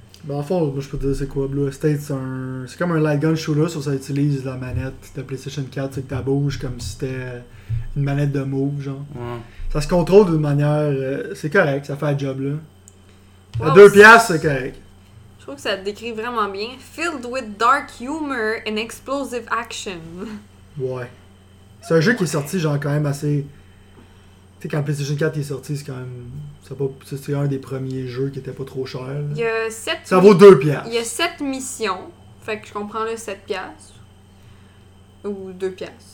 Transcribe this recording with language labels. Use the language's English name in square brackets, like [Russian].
[French] Ben, en fond, moi, je peux te dire c'est quoi. Blue Estate, c'est comme un light gun shooter, sauf que ça utilise la manette de PlayStation 4, c'est que ta bouge comme si c'était une manette de move, genre. Ouais. Ça se contrôle d'une manière... c'est correct, ça fait un job, là. À 2$, c'est correct. Je trouve que ça te décrit vraiment bien. [English] Filled with dark humor and explosive action. [French] Ouais. C'est un jeu qui est sorti, genre, quand même assez. Tu sais, quand PlayStation 4 est sorti, c'est quand même. C'est un des premiers jeux qui était pas trop cher. Il y a 7. Ça vaut 2$. Il y a 7 missions. Fait que je comprends le 7$. Ou 2$.